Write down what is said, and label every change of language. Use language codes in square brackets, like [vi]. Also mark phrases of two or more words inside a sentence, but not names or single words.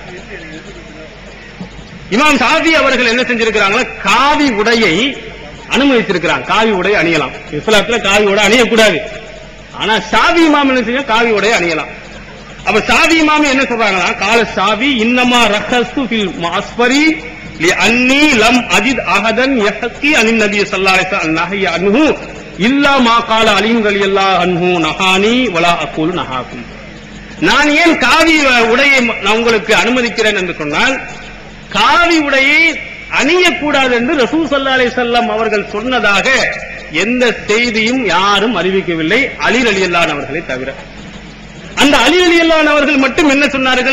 [ta] இமாம் ஷாஃபி அவர்கள் என்ன செஞ்சிருக்கிறாங்கன்னா, காவி உடையை அனுமதிச்சிருக்கிறாங்க. காவி உடை அணியலாம், இஸ்லாத்துல காவி உடை அணியக்கூடாது. ஆனா ஷாஃபி இமாம் என்ன செய்ய, காவி உடை அணியலாம். அப்ப ஷாஃபி இமாம் என்ன சொல்றாங்கன்னா, [ar] قال الشافعي إنما رخصت في المعصفر لأني لم أجد أحدا يحكي عن النبي صلى الله عليه وسلم النهي عنه إلا ما قال علي رضي الله عنه نهاني ولا أقول نهاكم. [ta] நான் ஏன் காவி உடையை நான் உங்களுக்கு அனுமதிக்கிறேன் என்று சொன்னால், காவி உடையை அணியக்கூடாது என்று ரசூல் [ar] صلى الله عليه وسلم [ta] அவர்கள் சொன்னதாக எந்த செய்தியும் யாரும் அறிவிக்கவில்லை, அலி [ar] رضي الله عنه [ta] அவர்களை தவிர. அந்த அலி [ar] رضي الله عنه [ta] அவர்கள் மட்டும் என்ன சொன்னார்கள்?